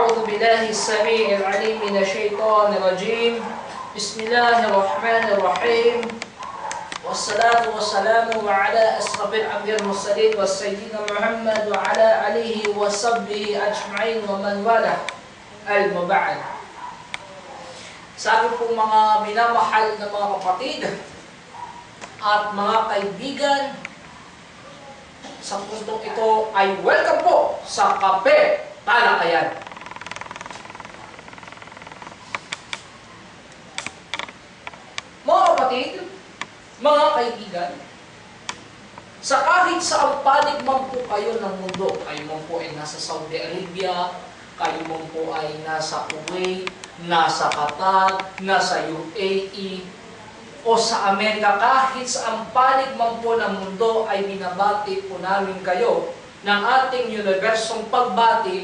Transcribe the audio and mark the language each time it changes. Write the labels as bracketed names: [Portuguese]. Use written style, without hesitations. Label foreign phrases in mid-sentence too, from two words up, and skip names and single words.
[Arabic] بالله السميع العليم من الشيطان الرجيم. بسم الله الرحمن الرحيم. والصلاة والسلام على أشرف الأنبياء والمرسلين والسيدنا محمد وعلى آله وصحبه أجمعين ومن والاه. Al-Muba'ad. [Filipino] Sa akin pong mga minamahal na mga kapatid at mga kaibigan, sa puntong ito ay welcome po sa Kape Talakayan. Mga kapatid, mga kaibigan, sa kahit sa panig man po kayo ng mundo, kayo man po ay nasa Saudi Arabia, kayo man po ay nasa Kuwait, nasa Qatar, nasa UAE, o sa Amerika, kahit sa panig man po ng mundo ay binabati po namin kayo ng ating universong pagbati.